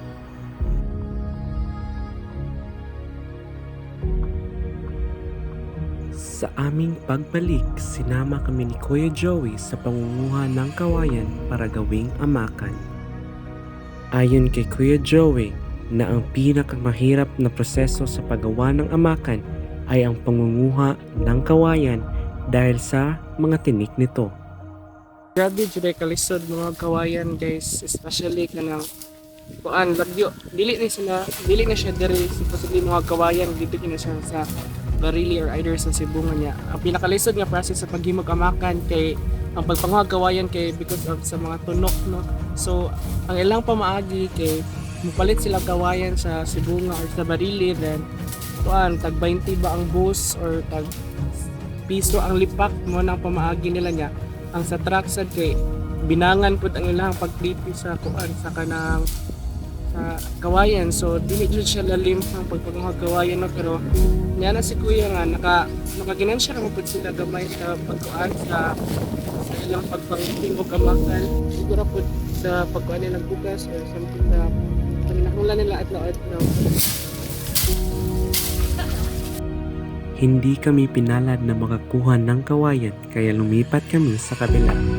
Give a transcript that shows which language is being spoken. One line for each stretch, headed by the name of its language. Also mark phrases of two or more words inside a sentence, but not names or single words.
Filipino: Sa aming pagbalik, sinama kami ni Kuya Joey sa pangunguha ng kawayan para gawing amakan. Ayon kay Kuya Joey, na ang pinakamahirap na proseso sa paggawa ng amakan ay ang pangunguha ng kawayan dahil sa mga tinik nito.
Cebuano: Grabe jud kalisod mga kawayan guys, especially kanang kuan lagyo. Dili na siya diri supposedly mga kawayan dito kina siya sa Barili or either sa Sibungan niya. Ang pinakalisod nga process sa paghimog amakan kay ang pagpanguha kawayan kay
English: because of
Cebuano: sa mga tunok no. So ang ilang pamaagi kay mupalit sila kawayan sa Sibunga or sa Barili, then kuan tag 20 ba ang bus or tag piso ang lipak mo nang pamaagi nila niya. Ang sa truck sad kay binangan pud ang ilang pagplipi sa kuan sa kanang sa kawayan, so dili jud siya lalim ang pagpanguha kawayan no, pero niya na si kuya nga nakaginansya ra pud sila gamay sa pagkuan sa ilang pagpangtingog amakan siguro pud sa pagkuan nilang bugas
English: or something
Cebuano: na nakulan nila at no.
Filipino: Hindi kami pinalad na makakuha ng kawayan kaya lumipat kami sa kabila.